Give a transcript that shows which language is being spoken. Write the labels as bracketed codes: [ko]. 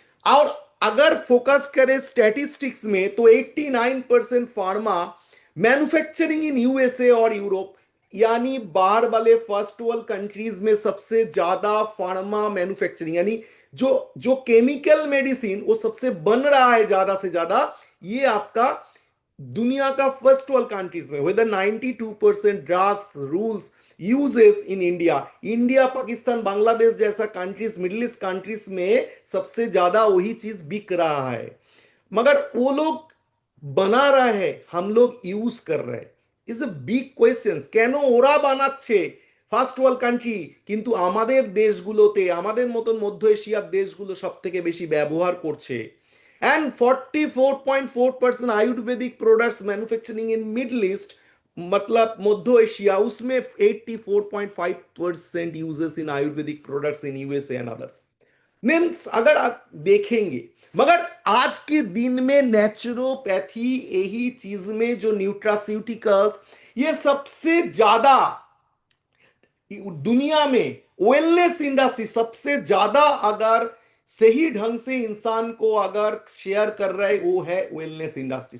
[hi] और अगर फोकस करें स्टैटिस्टिक्स में तो 89% फार्मा मैन्युफैक्चरिंग इन यूएसए और यूरोप, यानी बाहर वाले फर्स्ट वर्ल्ड कंट्रीज में सबसे ज्यादा फार्मा मैन्युफैक्चरिंग यानी जो केमिकल मेडिसिन वो सबसे बन रहा है ज्यादा से ज्यादा, ये आपका दुनिया का फर्स्ट वर्ल्ड कंट्रीज में। Weather 92% drugs rules uses in India. India, Pakistan, Bangladesh जैसा कंट्रीज, मिडिल ईस्ट कंट्रीज में सबसे ज्यादा वही चीज बिक रहा है। मगर वो लोग बना रहे हैं, हम लोग यूज कर रहे हैं। [en] is a big [bn] কোয়েশ্চেন, কেন ওরা বানাচ্ছে ফার্স্ট ওয়ার্ল্ড কান্ট্রি কিন্তু আমাদের দেশগুলোতে, আমাদের মতন মধ্য এশিয়ার দেশগুলো সব থেকে বেশি ব্যবহার করছে। [hi] and 44.4% Ayurvedic products manufacturing in middle east, मतलब मध्य एशिया, उसमें 84.5% uses in Ayurvedic products in USA and others. Means अगर आप देखेंगे, मगर आज के दिन में नेचुरोपैथी यही चीज में जो न्यूट्रास्यूटिकल्स, ये सबसे ज्यादा दुनिया में वेलनेस इंडस्ट्री सबसे ज्यादा अगर सही ढंग से इंसान को अगर शेयर कर रहा है वो है वेलनेस इंडस्ट्री।